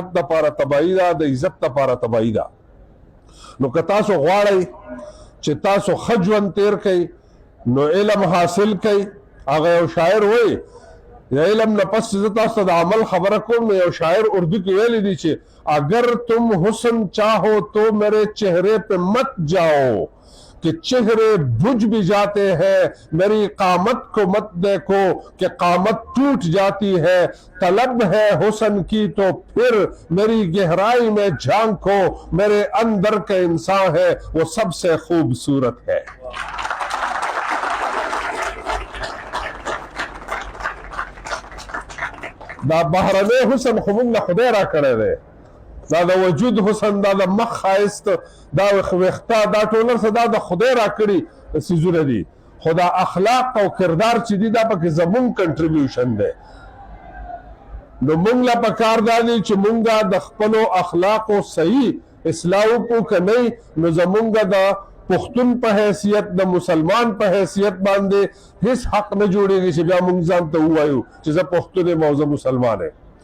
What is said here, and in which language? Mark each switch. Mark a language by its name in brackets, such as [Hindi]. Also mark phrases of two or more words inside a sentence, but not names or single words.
[Pashto] لپاره تباهي ده د عزت لپاره تباهي ده نو که تاسو غواړئ چې تاسو ښه ژوند تیر کړئ نو علم حاصل کړئ هغه یو شاعر وایي علم نه پس زه تاسو ته د عمل خبره کوم نو یو شاعر اردو کې ویلی دی چې [Urdu] اگر تم حسن چاہو تو میرے چہرے پہ مت جاؤ کہ چہرے بجھ بھی جاتے ہیں میری قامت کو مت دیکھو کہ قامت ٹوٹ جاتی ہے طلب ہے حسن کی تو پھر میری گہرائی میں جھانکو میرے اندر کا انسان ہے وہ سب سے خوبصورت ہے [Pashto] دا بهرنی حسن خو موږ له خدای را کړی دی دا د وجود حسن دا د مخ ښایست دا ویښته دا ټوله څه دا د خدای را کړي څیزونه دي خو دا اخلاق او کردار چې دي دا پکې زمونږ کنټریبیوشن دی نو موږ له پکار دا دی چې موږ د خپلو اخلاقو صحیح اصلاح وکړو که نه نو زمونږ د پښتون په حیثیت د مسلمان په حیثیت باندې هیڅ حق نه جوړېږي چې بیا موږ ځان ته ووایو چې زه پښتون یم او زه مسلمان یم